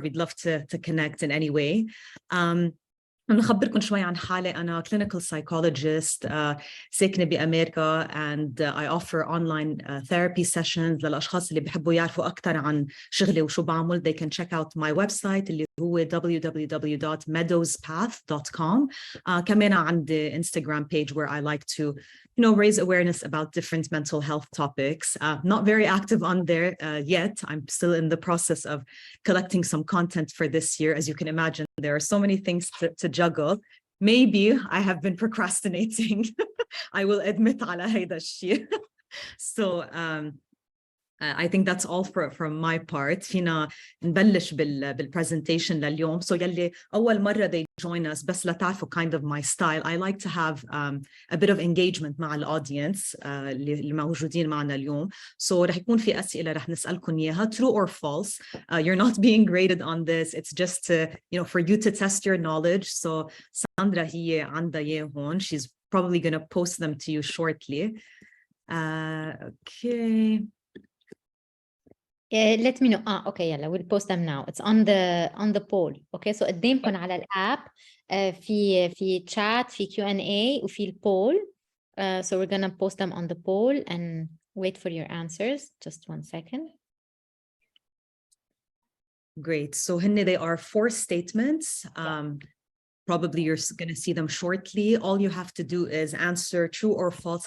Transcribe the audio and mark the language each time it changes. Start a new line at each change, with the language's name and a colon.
English: We'd love to connect in any way.
Arabic: نخبركم شوي عن حالي. أنا
English: clinical psychologist
Arabic: ساكنة بأمريكا
English: and I offer online therapy sessions
Arabic: للأشخاص اللي بيحبوا يعرفوا أكتر عن شغلي وشو بعمل.
English: They can check out my website
Arabic: اللي هو
English: www.meadowspath.com.
Arabic: كمان عندي
English: Instagram page where I like to raise awareness about different mental health topics. Not very active on there yet. I'm still in the process of collecting some content for this year. As you can imagine, there are so many things to juggle. Maybe I have been procrastinating. I will admit
Arabic: على هيدا الشيء.
English: So I think that's all from my part.
Arabic: فينا نبلش بالpresentation لليوم.
English: So
Arabic: يلي أول مرة
English: they join us
Arabic: بس لتعرفوا
English: kind of my style. I like to have a bit of engagement
Arabic: مع الaudience اللي موجودين معنا اليوم.
English: So
Arabic: رح يكون في أسئلة رح نسألكم إياها,
English: true or false. You're not being graded on this. It's just to, for you to test your knowledge. So
Arabic: Sandra هي عندها إياه هون.
English: She's probably going to post them to you shortly. Okay. Let me know. Okay,
Arabic: يلا
English: we'll post them now. It's on the poll. Okay, so
Arabic: قدامكم على الاب في chat, في Q&A وفي البول.
English: So we're gonna post them on the poll and wait for your answers. Just 1 second. Great. So they are 4 statements. Probably you're going to see them shortly. All you have to do is answer true or false.